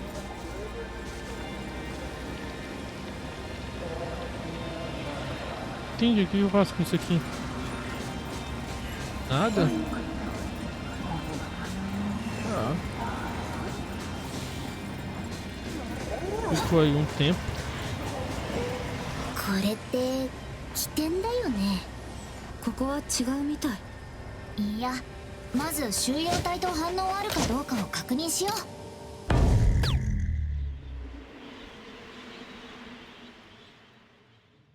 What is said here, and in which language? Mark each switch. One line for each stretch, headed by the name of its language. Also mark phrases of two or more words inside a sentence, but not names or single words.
Portuguese: Entendi, o que eu faço com isso aqui? Nada? Ah. Ficou aí um tempo.
Japanese: これって起点だよね。ここは違うみたい。いや、 まず収容体と反応あるかどうかを確認しよう。